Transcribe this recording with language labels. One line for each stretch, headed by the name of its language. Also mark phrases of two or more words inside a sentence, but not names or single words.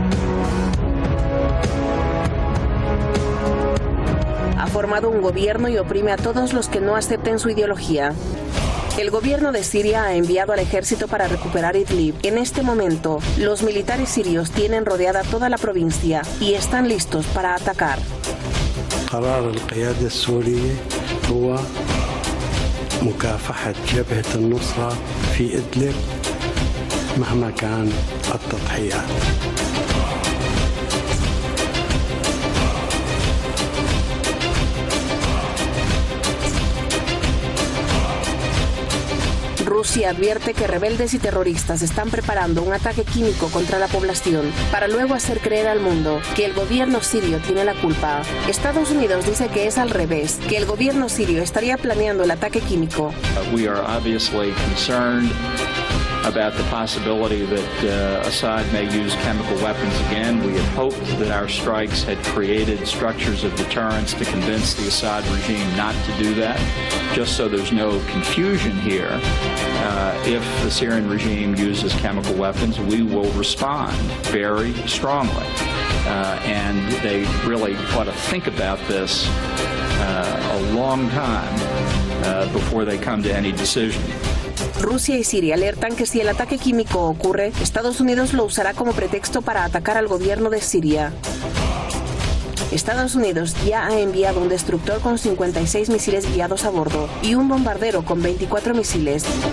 Spanish: Ha formado un gobierno y oprime a todos los que no acepten su ideología. El gobierno de Siria ha enviado al ejército para recuperar Idlib. En este momento, los militares sirios tienen rodeada toda la provincia y están listos para atacar.
Arabic: مكافحة جبهة النصرة في إدلب مهما كان التضحيات.
Spanish: Rusia advierte que rebeldes y terroristas están preparando un ataque químico contra la población para luego hacer creer al mundo que el gobierno sirio tiene la culpa. Estados Unidos dice que es al revés, que el gobierno sirio estaría planeando el ataque químico.
English: We are obviously concerned about the possibility that Assad may use chemical weapons again. We had hoped that our strikes had created structures of deterrence to convince the Assad regime not to do that, just so there's no confusion here. If the Syrian regime uses chemical weapons, we will respond very strongly. And they really ought to think about this a long time before they come to any decision.
Spanish: Rusia y Siria alertan que si el ataque químico ocurre, Estados Unidos lo usará como pretexto para atacar al gobierno de Siria. Estados Unidos ya ha enviado un destructor con 56 misiles guiados a bordo y un bombardero con 24 misiles.